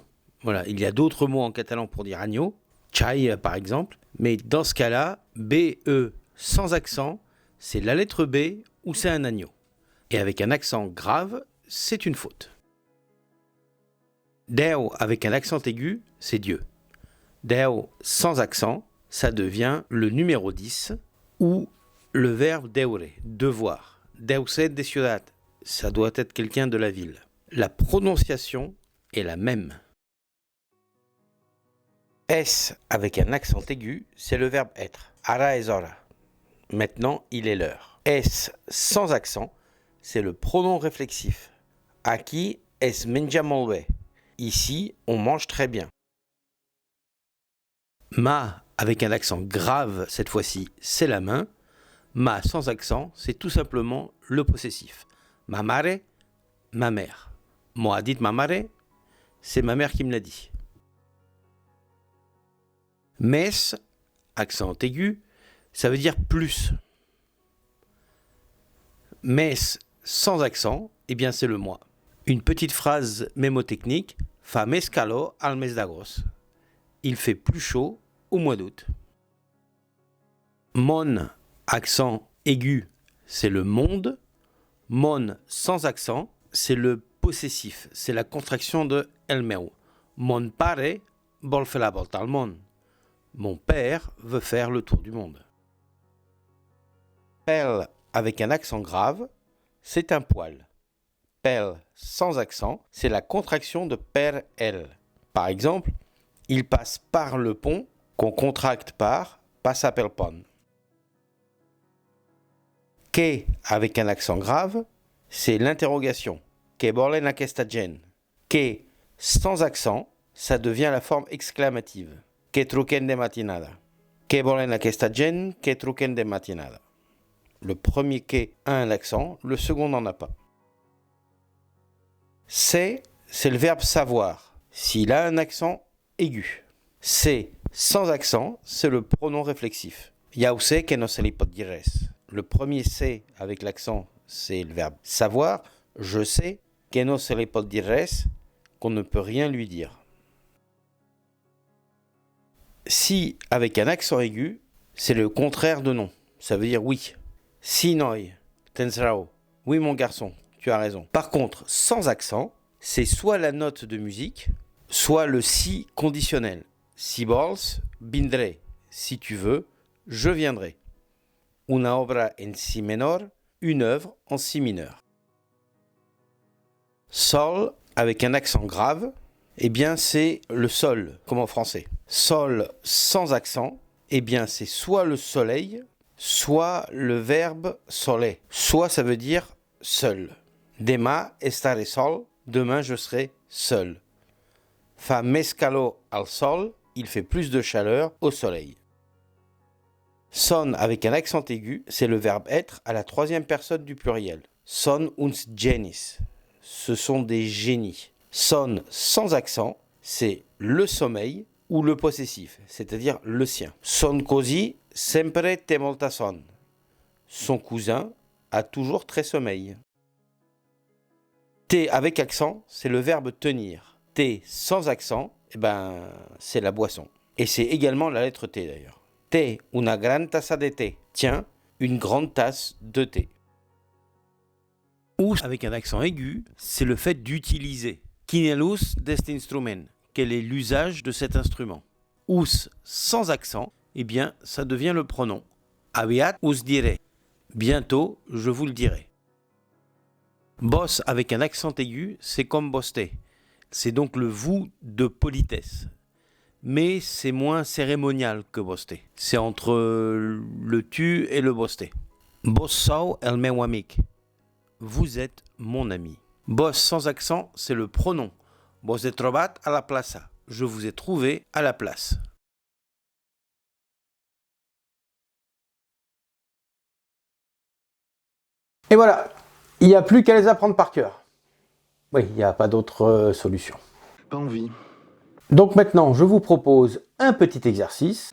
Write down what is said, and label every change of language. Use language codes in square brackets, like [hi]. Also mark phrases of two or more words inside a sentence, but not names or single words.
[fr] Voilà, il y a d'autres mots en catalan pour dire agneau, chai par exemple, mais dans ce cas-là, BE sans accent, c'est la lettre B ou c'est un agneau. Et avec un accent grave, c'est une faute. Déu avec un accent aigu, c'est Dieu. Déu sans accent, ça devient le numéro 10 ou le verbe deure, devoir. [ca] Deu ser de ciudad, [fr] ça doit être quelqu'un de la ville. La prononciation est la même. S avec un accent aigu, c'est le verbe être. [ca] Ara es hora. [fr] Maintenant, il est l'heure. S sans accent, c'est le pronom réflexif. [ca] Aquí es menja molt bé. [fr] Ici, on mange très bien. Ma avec un accent grave, cette fois-ci, c'est la main. Ma sans accent, c'est tout simplement le possessif. [ca] Ma mare, [fr] ma mère. Moi dit [ca] ma mare, [fr] c'est ma mère qui me l'a dit. Mes, accent aigu, ça veut dire plus. Mes sans accent, eh bien c'est le mois. Une petite phrase mémotechnique, [ca] fa més calor al mes d'agost. [fr] Il fait plus chaud au mois d'août. Mon, accent aigu, c'est le monde. Mon sans accent, c'est le possessif, c'est la contraction de [ca] el meu. Mon pare vol fer la volta al món. [fr] Mon père veut faire le tour du monde. Pel avec un accent grave, c'est un poil. Pel sans accent, c'est la contraction de [ca] per el. [fr] Par exemple, il passe par le pont qu'on contracte par [ca] passa pel pont. [fr] Que avec un accent grave, c'est l'interrogation. [ca] Que volen aquesta gent? [fr] Que sans accent, ça devient la forme exclamative. [ca] Que truquen de matinada. Que volen aquesta gent? Que truquen de matinada. [fr] Le premier que a un accent, le second n'en a pas. C'est le verbe savoir, s'il a un accent aigu. C'est sans accent, c'est le pronom réflexif. [ca] Ja sé que no se li pot dir res. [fr] Le premier c'est avec l'accent, c'est le verbe savoir. Je sais [ca] que no se li pot dir res, [fr] qu'on ne peut rien lui dire. Si avec un accent aigu, c'est le contraire de non. Ça veut dire oui. [ca] Si noi, tens rao. [fr] Oui mon garçon, tu as raison. Par contre, sans accent, c'est soit la note de musique, soit le si conditionnel. [ca] Si vols, vindré. [fr] Si tu veux, je viendrai. [ca] Una obra en si menor, [fr] une œuvre en si mineur. Sol, avec un accent grave, eh bien c'est le sol, comme en français. Sol sans accent, eh bien c'est soit le soleil, soit le verbe soler. Soit ça veut dire seul. [ca] Demà estaré sol, [fr] demain je serai seul. [ca] Fa més calor al sol, [fr] il fait plus de chaleur au soleil. Son avec un accent aigu, c'est le verbe être à la troisième personne du pluriel. [ca] Son uns genis. [fr] Ce sont des génies. Son sans accent, c'est le sommeil ou le possessif, c'est-à-dire le sien. [ca] Son così sempre té molta son. [fr] Son cousin a toujours très sommeil. Té avec accent, c'est le verbe tenir. Té sans accent, eh ben, c'est la boisson. Et c'est également la lettre T d'ailleurs. [ca] Té, una gran taza de thé. [fr] Tiens, une grande tasse de thé. Us avec un accent aigu, c'est le fait d'utiliser. [ca] Quin est l'us d'est instrument? [fr] Quel est l'usage de cet instrument? Us sans accent, eh bien, ça devient le pronom. [ca] Aviat us diré. [fr] Bientôt, je vous le dirai. Boss avec un accent aigu, c'est comme bossé. C'est donc le vous de politesse. Mais c'est moins cérémonial que bossé. C'est entre le tu et le bossé. [ca] Boss sou el meu amic. [fr] Vous êtes mon ami. Boss sans accent, c'est le pronom. [ca] Vos he trobat a la plaça. [fr] Je vous ai trouvé à la place. Et voilà, il n'y a plus qu'à les apprendre par cœur. Oui, il n'y a pas d'autre solution. Pas envie. Donc maintenant, je vous propose un petit exercice.